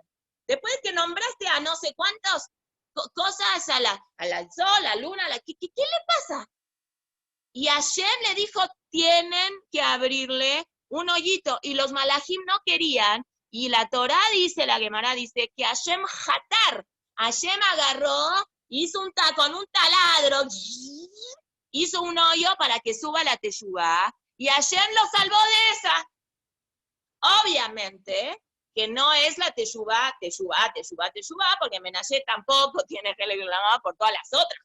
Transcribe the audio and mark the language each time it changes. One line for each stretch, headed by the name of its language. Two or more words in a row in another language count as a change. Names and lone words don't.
Spanish: Después que nombraste a no sé cuántas cosas, al sol, a la luna, ¿qué le pasa? Y Hashem le dijo, tienen que abrirle un hoyito. Y los malajim no querían. Y la Torá dice, la Gemara dice, que Hashem jatar. Hashem agarró, hizo con un taladro, hizo un hoyo para que suba la teshuvá. Y Hashem lo salvó de esa. Obviamente que no es la teshuvá, porque Menashe tampoco tiene que reclamar por todas las otras